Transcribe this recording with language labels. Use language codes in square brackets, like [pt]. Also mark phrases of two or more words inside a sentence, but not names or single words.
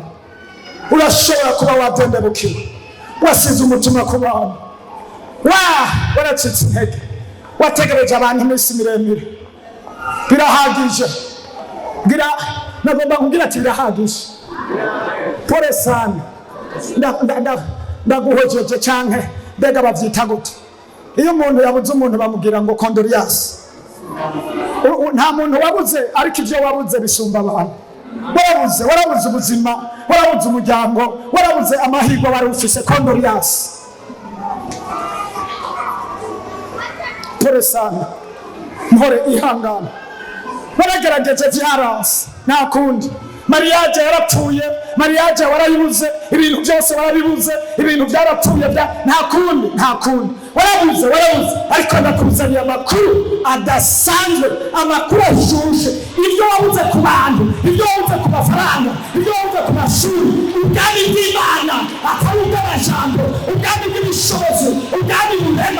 [rn] Urashobora kuba wadendebukiwe, wasize umutima ku bantu. Waracitse intege, wategereje abantu iminsi miremire. Birahagije. Nagomba kugira ati birahagije. [sw] Pole sana. [rn] Ndaguhojeje canke mbega bavyita gute? Iyo umuntu yabuze umuntu bamugira ngo condoliance. Nta muntu wabuze, ariko ivyo wabuze bisumba abantu. Warabuze ubuzima, warabuze umuryango, warabuze amahirwe wari ufise. [sw] Condoliance. Pole sana. [rn] Mpore ihangana. Baragerageje vyaranse, nta kundi. Mariage yarapfuye, mariage warayibuze, ibintu byose warabibuze, ibintu byarapfuye nta kundi. Warabuze, ariko ndakuzaniye amakuru adasanzwe, amakuru ashushe. Ibyo wabuze ku bantu, ibyo wabuze ku mafaranga, ibyo wabuze ku mashuri, ubwami bw'Imana atari ubw'amajambo, ubwami bw'ubushobozi, ubwami burema.